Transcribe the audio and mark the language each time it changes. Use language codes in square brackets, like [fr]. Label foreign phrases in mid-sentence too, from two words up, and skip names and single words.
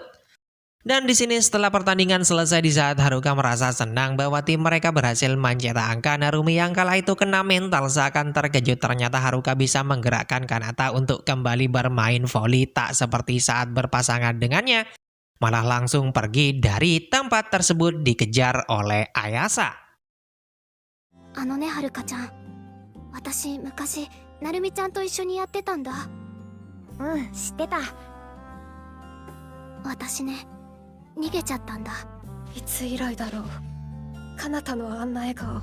[id] Dan di sini setelah pertandingan selesai, di saat Haruka merasa senang bahwa tim mereka berhasil mencetak angka, Narumi yang kala itu kena mental seakan terkejut ternyata Haruka bisa menggerakkan Kanata untuk kembali bermain voli tak seperti saat berpasangan dengannya. Malah langsung pergi dari tempat tersebut dikejar oleh Ayasa. [ja] ね、はるかちゃん。私、昔、なるみちゃんと一緒にやってたんだ。うん、知ってた。私ね、逃げちゃったんだ。いつ以来だろう。彼方のあんな笑顔。